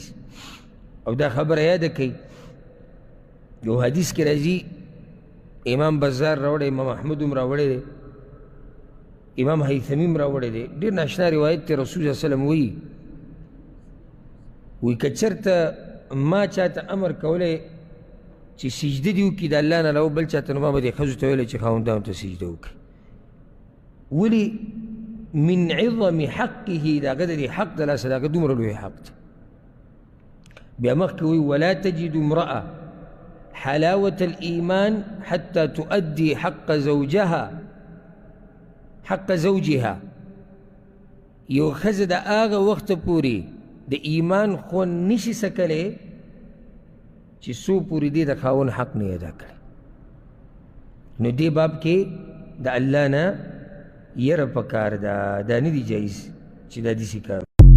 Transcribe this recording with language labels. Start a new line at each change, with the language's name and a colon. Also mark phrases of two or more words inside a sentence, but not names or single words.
Pashto: او دا خبره یاده کوي، یو حدیث کې راځي، امام بزار راوړی، امام احمد هم راوړی دی، امام حیثمی هم راوړی دی، ډېر ناشنا روایت دی. رسول
Arabic: صلی الله علیه وسلم
Pashto: وی که چېرته ما چاته امر کولی چې سجده دې وکړي د الله نه علاوه بل چاته، نو ما به دې ښځو ته ویلی چې خاوندانو ته سجده وکړي. ولې؟
Arabic: من عظم حقه،
Pashto: د هغه د دې حق د لاسه د هغه دومره لوی حق دی. بیا مخکې وی
Arabic: ولا تجد امرأة حلاوة الإيمان حتى تؤدي حق زوجها.
Pashto: یو ښځه د هغه وخته پورې د ایمان خوند نشي سکلی چې څو پورې دې د خاوند حق نه ادا کړي. نو دې باب کې د الله نه یره پکار ده، دا نه دی جایز چې دا داسې کار